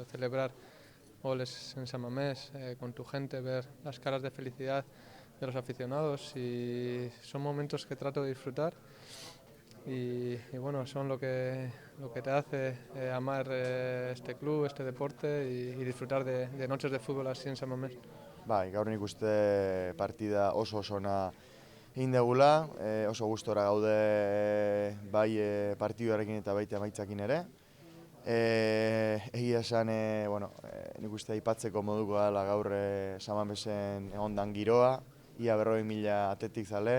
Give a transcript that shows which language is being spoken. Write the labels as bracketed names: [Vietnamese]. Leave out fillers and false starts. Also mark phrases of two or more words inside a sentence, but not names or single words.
[Spanish] Celebrar goles en San Mamés con tu gente, ver las caras de felicidad de los aficionados y son momentos que trato de disfrutar y bueno, son lo que te hace amar este club, este deporte y disfrutar de noches de fútbol así en San Mamés. [Basque] Bai, gaur nik uste partida oso ona egin degula, oso gustora gaude bai partiduarekin eta baita emaitzakin ere. Egia esan, nik uste aipatzeko moduko dela gaur San Mamesen egondan giroa, ia 40.000 atletik zale.